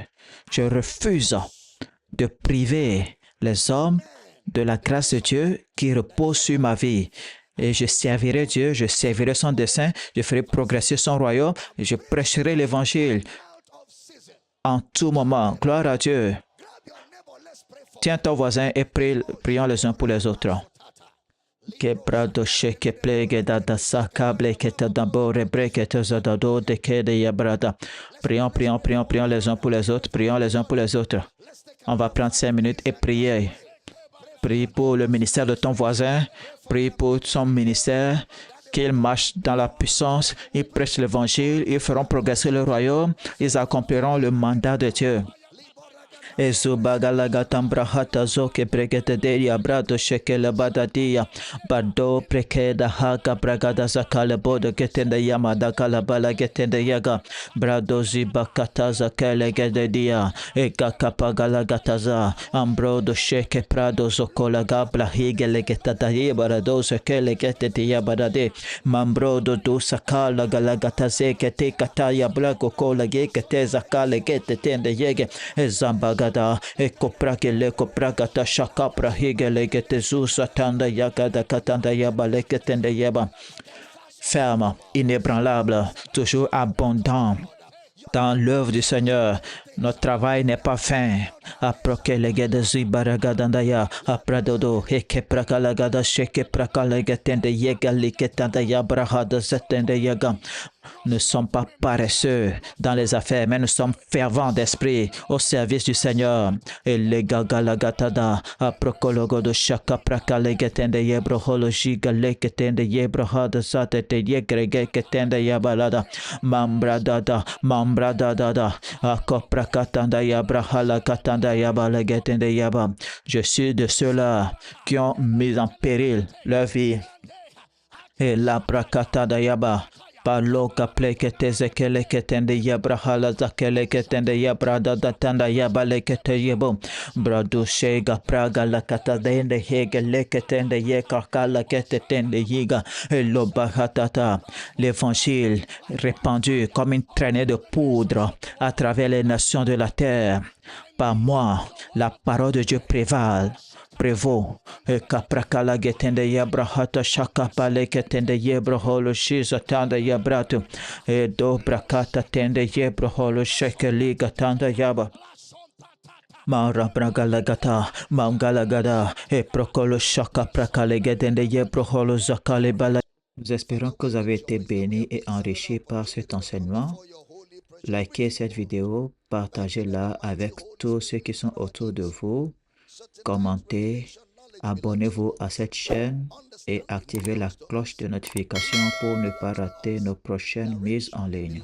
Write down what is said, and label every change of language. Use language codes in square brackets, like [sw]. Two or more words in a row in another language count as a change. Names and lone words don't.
[fr] Je refuse de priver les hommes de la grâce de Dieu qui repose sur ma vie. Et je servirai Dieu, je servirai son dessein, je ferai progresser son royaume et je prêcherai l'Évangile en tout moment. Gloire à Dieu. Tiens ton voisin et prions les uns pour les autres. Quebrado sheke plege da saka bleketa d'abord breketa zadado de kede yabrada. Prions les uns pour les autres, prions les uns pour les autres. On va prendre 5 minutes et prier. Prie pour le ministère de ton voisin, prie pour son ministère, qu'ils marchent dans la puissance, ils prêchent l'évangile, ils feront progresser le royaume, ils accompliront le mandat de Dieu. Ezubagalagatambra hatazo ke bregete deya brado shekele badadia bado prekeda haka bragada zakale bodo getende yamada kalabala getende yaga brado zibakataza kele gededia eka kapagala gataza ambrodo sheke prado zokola gabla higele getadaye barado sekele getedia barade mambrodo du sakala galagataze kete kataya blago kola gekete zakale getende yege ezambaga ekoprakele koprakata shakapra higele getezusa tanda yakada katanda yabale ketende yaba. Ferme, inébranlable, toujours abondant dans l'œuvre du Seigneur. Notre travail n'est pas fin. Après que les gars de Zibaragadandaya, après dodo, et que prakalagada, sheke prakalagatende yegaliketandaya, brahada zetende yagam. Nous ne sommes pas paresseux dans les affaires, mais nous sommes fervents d'esprit au service du Seigneur. Et les gagalagatada, aprokologo de shaka prakalegetende yebrohologi galeketende yebrohada satete yegregetende yabalada, mambradada, akoprakatanda yabrahala katanda yabalegetende yaba. Je suis de ceux-là qui ont mis en péril leur vie. Et la prakatanda yaba. Palo kaple kete zekele ketende yabra hala zakele ketende yabra dadatanda yabale kete yebo brado shega praga la katadende hege leketende ye kakala ketetende yiga lo bahatata. L'évangile répandu comme une traînée de poudre à travers les nations de la terre. Par moi, la parole de Dieu prévaut. Et kaprakala getende yabrahata shakapale ketende yebraholo shizatanda yabratu. Et dobrakata tende yebraholo shekeliga tanda yaba. Maura bragalagata, mangalagada, et prokolo shaka prakalegetende yebraholo zakale bala. Nous espérons que vous avez été bénis et enrichis par cet enseignement. Likez cette vidéo, partagez-la avec tous ceux qui sont autour de vous. Commentez, abonnez-vous à cette chaîne et activez la cloche de notification pour ne pas rater nos prochaines mises en ligne.